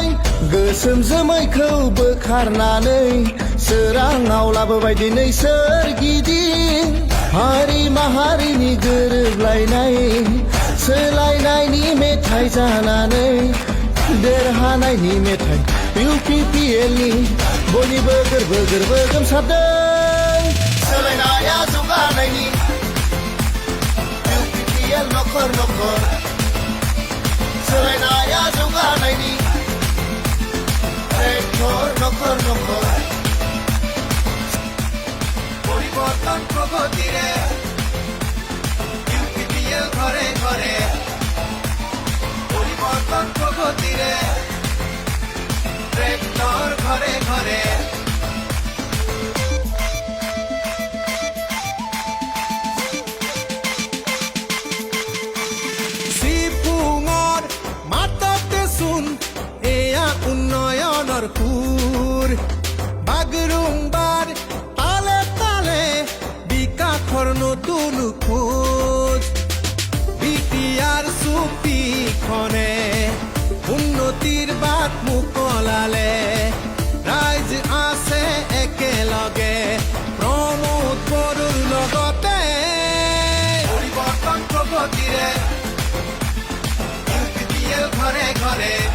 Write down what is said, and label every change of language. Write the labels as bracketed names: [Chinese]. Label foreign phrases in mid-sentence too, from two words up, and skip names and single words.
[Bodo] गोसोम जोमैखौ बोखारनानै सोराङाव लाबोबाय दिनै सोरगिदिं हारि माहारिनि गोरोबलायनाय सोलायनायनि मेथाइ जानानै देरहानायनि मेथाइ UPPLनि बयनिबो गोरबो गोरबो गोमसारदों सोलायनाया जौगानायनि नखर नखर सोलायनाया जौगानायनि ट्रेक्टर नखर नखर [Assamese] পরিবর্তন প্রগতিরে UPPL ঘরে ঘরে পরিবর্তন প্রগতিরে ট্রেক্টর ঘরে ঘরে উন্নয়নৰ সুৰ বাগৰুম্বাৰ তালে তালে বিকাশৰ নতুন খোজ বিটিআৰ চুপিখনে উন্নতিৰ বাট মোকলালে ৰাইজ আছে একেলগে প্ৰমোদ বড়োৰ লগতে পৰিৱৰ্তন প্ৰগতিৰে UPPL ঘৰে ঘৰে